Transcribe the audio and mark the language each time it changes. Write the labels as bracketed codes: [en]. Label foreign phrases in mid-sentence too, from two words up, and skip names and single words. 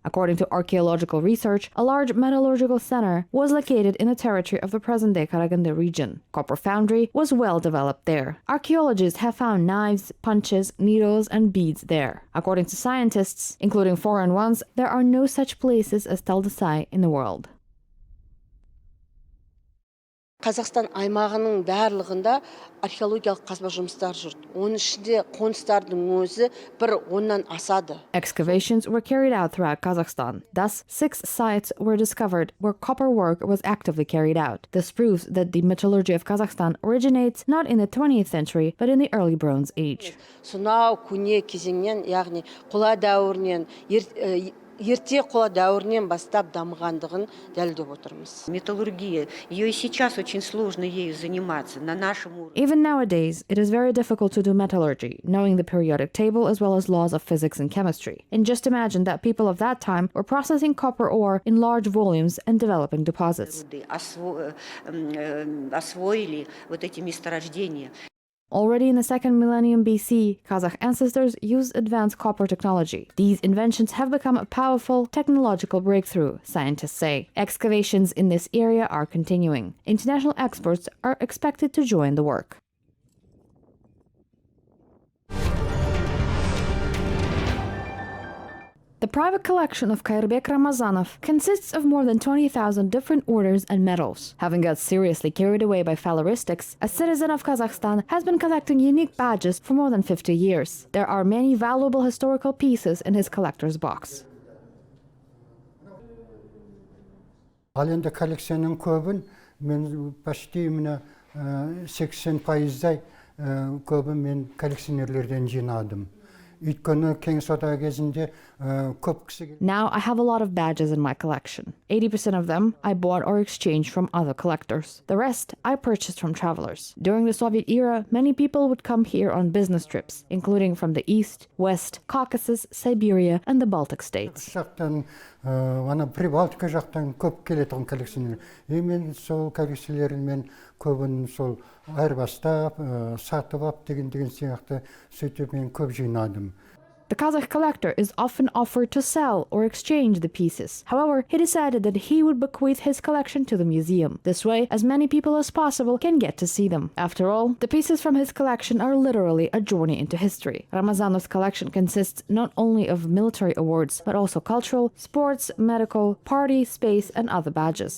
[en] According to archaeological research, a large metallurgical center was located in the territory of the present-day Karaganda region. Copper foundry was well developed there. Archaeologists have found knives, punches, needles, and beads there. According to scientists, including foreign ones, there are no such places as Taldysai in the world. [kk] Қазақстан аймағының барлығында археологиялық қазба жұмыстары жүрді. Оның ішінде қоныстардың өзі бір 10-нан асады. [en] Excavations were carried out throughout Kazakhstan. Thus, 6 sites were discovered where copper work was actively carried out. This proves that the metallurgy of Kazakhstan originates not in the 20th century, but in the early Bronze Age. [kk] Сонау көне кезеңнен, яғни қола дәуірінен, ерте қола дәуірінен бастап дамығандығын дәлелдеп отырмыз. [ru] Металлургия, ее и сейчас очень сложно ею заниматься на нашем уровне. [en] Even nowadays, it is very difficult to do metallurgy, knowing the periodic table as well as laws of physics and chemistry. And just imagine that people of that time were processing copper ore in large volumes and developing deposits. [ru] Освоили вот эти месторождения. [en] Already in the 2nd millennium BC, Kazakh ancestors used advanced copper technology. These inventions have become a powerful technological breakthrough, scientists say. Excavations in this area are continuing. International experts are expected to join the work. The private collection of Kairbek Ramazanov consists of more than 20,000 different orders and medals. Having got seriously carried away by phaleristics, a citizen of Kazakhstan has been collecting unique badges for more than 50 years. There are many valuable historical pieces in his collector's box. [kk] Ал енді коллекцияның көбін мен почти мына 80%-дай көбін мен коллекционерлерден жинадым. [en] Now I have a lot of badges in my collection. 80% of them I bought or exchanged from other collectors. The rest I purchased from travelers. During the Soviet era, many people would come here on business trips, including from the East, West, Caucasus, Siberia, and the Baltic states. [kk] Прибалтика жақтан көп келетін коллекционер. Мен сол коллекциялермен көбін сол айырбастап, сатып алып деген сияқты сөйтіп мен көп жинадым. [en] The Kazakh collector is often offered to sell or exchange the pieces. However, he decided that he would bequeath his collection to the museum. This way, as many people as possible can get to see them. After all, the pieces from his collection are literally a journey into history. Ramazanov's collection consists not only of military awards, but also cultural, sports, medical, party, space, and other badges.